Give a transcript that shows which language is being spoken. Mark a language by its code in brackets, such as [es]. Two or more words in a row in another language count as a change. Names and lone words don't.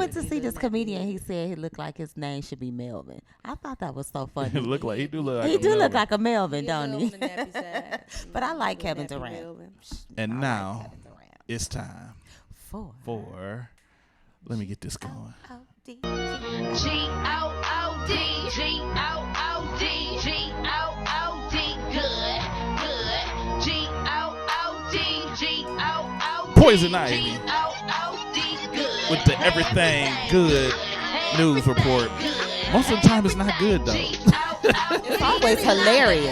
[en] went to see this comedian, he said he looked like his name should be Melvin. I thought that was so funny. He do look like he a do Melvin. look like a Melvin, He a don't little he? on the nappy side. But I like Little Kevin nappy Durant. Melvin. And I like now Kevin Durant. it's time for. Let me get this going. G-O-O-D, G-O-O-D, G-O-O-D, good. Poison Ivy with the everything good news report. Most of the time, it's not good though. It's always hilarious.